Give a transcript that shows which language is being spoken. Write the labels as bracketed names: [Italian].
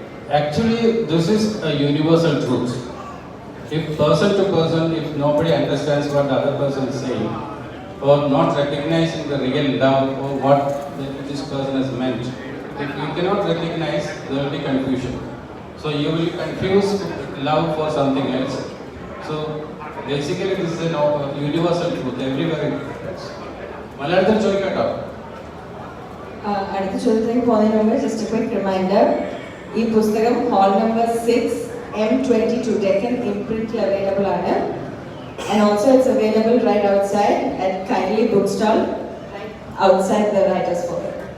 [English] Actually, this is a universal truth. If person to person, if nobody understands what the other person is saying, or not recognizing the real love or what this person has meant, if you cannot recognize, there will be confusion. So you will confuse love for something else. So basically, this is a universal truth. Everywhere it happens. [Malayalam] മലയാളത്തിൽ ചോദിക്കാട്ടോ. അടുത്ത ചോദ്യത്തിലേക്ക് പോകുന്നതിന് മുമ്പ് [English] just a quick reminder, [Malayalam] ഈ പുസ്തകം hall number 6 M22 Deccan imprint available ആണ്. [English] And also it's available right outside at Kindly Bookstall, right outside the Writers Forum.